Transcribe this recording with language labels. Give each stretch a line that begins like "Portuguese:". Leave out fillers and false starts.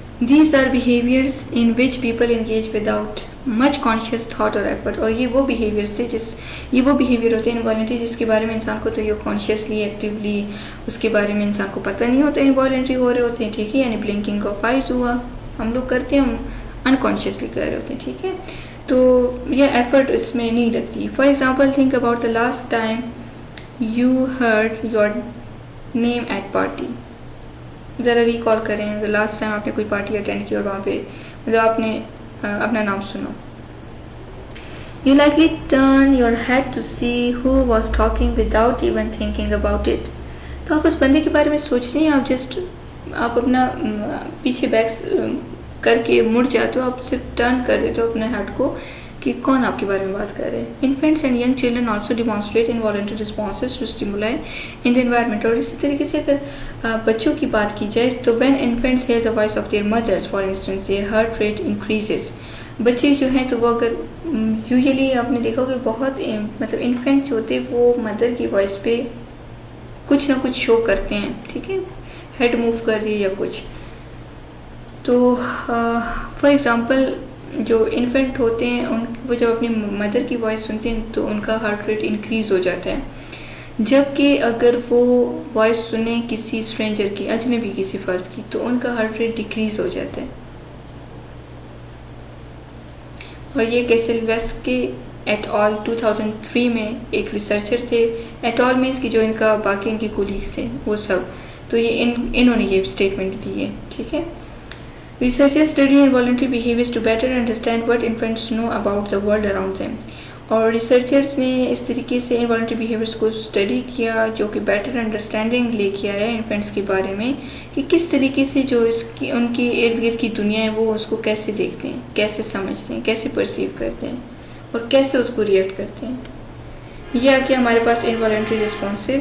English: These are behaviors in which people engage without much conscious thought or effort.
Urdu: اور یہ وہ behaviors تھے یہ وہ behavior ہوتے ہیں involuntary جس کے بارے میں انسان کو تو یہ consciously ایکٹیولی اس کے بارے میں انسان کو پتہ نہیں ہوتا involuntary ہو رہے ہوتے ہیں. ٹھیک ہے, یعنی
English: blinking of eyes
Urdu: ہوا ہم لوگ کرتے ہیں, ہم unconsciously کر رہے ہوتے ہیں. ٹھیک ہے, تو یہ ایفرٹ اس میں نہیں لگتی.
English: For example think about the last time you heard your name at party.
Urdu: ذرا ریکال کریں لاسٹ ٹائم آپ نے کوئی پارٹی اٹینڈ کی اور وہاں پہ مطلب آپ نے اپنا نام سنا.
English: You likely turn your head to see who was talking without even thinking about it.
Urdu: تو آپ اس بندے کے بارے میں سوچتے ہیں, آپ جسٹ آپ اپنا پیچھے بیک کر کے مڑ جاتے ہو, آپ صرف ٹرن کر دیتے ہو اپنے ہیڈ کو کہ کون آپ کے بارے میں بات کر رہے ہیں.
English: Infants and young children also demonstrate involuntary responses to stimuli in the environment.
Urdu: اور اسی طریقے سے اگر بچوں کی بات کی جائے تو
English: when infants hear the voice of their mothers, for instance, their heart rate increases.
Urdu: بچے جو ہیں تو وہ اگر یوزلی آپ نے دیکھا کہ بہت مطلب انفینٹ جو ہوتے وہ مدر کی وائس پہ کچھ نہ کچھ شو کرتے ہیں. ٹھیک ہے, ہیڈ موو کر رہی ہے یا کچھ, تو فار ایگزامپل جو انفینٹ ہوتے ہیں وہ جب اپنی مدر کی وائس سنتے ہیں تو ان کا ہارٹ ریٹ انکریز ہو جاتا ہے، جبکہ اگر وہ وائس سنیں کسی اسٹرینجر کی، اجنبی کسی فرد کی، تو ان کا ہارٹ ریٹ ڈیکریز ہو جاتا ہے. اور یہ کیسل ویسکے ایٹ آل 2003 میں ایک ریسرچر تھے، ایٹ آل مینس کی جو ان کا باقی ان کے کولیگس ہیں وہ سب، تو یہ انہوں نے یہ اسٹیٹمنٹ دی ہے. ٹھیک ہے.
English: Researchers study involuntary behaviors to better understand what infants know about the world around them.
Urdu: اور ریسرچرز نے اس طریقے سے انوالنٹری بیہیویئرس کو اسٹڈی کیا جو کہ بیٹر انڈرسٹینڈنگ لے کے آیا انفینٹس کے بارے میں، کہ کس طریقے سے جو ان کی ارد گرد کی دنیا ہے وہ اس کو کیسے دیکھتے ہیں، کیسے سمجھتے ہیں، کیسے پرسیو کرتے ہیں اور کیسے اس کو ریئیکٹ کرتے ہیں. یہ آ کے ہمارے پاس انوالنٹری رسپانسز